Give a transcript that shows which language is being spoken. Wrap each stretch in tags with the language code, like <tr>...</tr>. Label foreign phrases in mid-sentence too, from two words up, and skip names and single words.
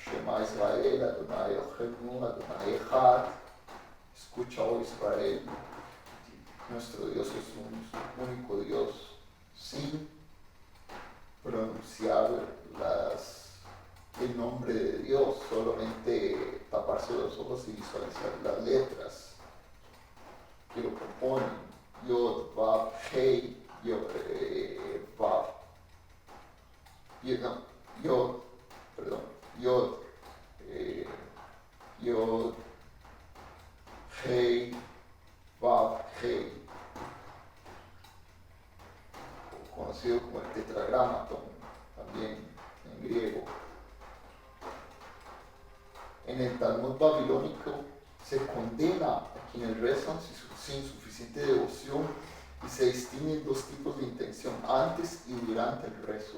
<he>שמע ישראל אדוני אלוהינו אדוני אחד,</he> <es>escucha, oh Israel, nuestro Dios es un único Dios, sin pronunciar el nombre de Dios, solamente taparse los ojos y visualizar las letras que lo componen.</es> <he>יוד וו הא יוד וו יוד יוד יוד הא וו,</he> <es>Hei, conocido como el tetragramatón, también en griego. En el Talmud babilónico se condena a quienes rezan sin suficiente devoción y se distinguen dos tipos de intención, antes y durante el rezo.</es>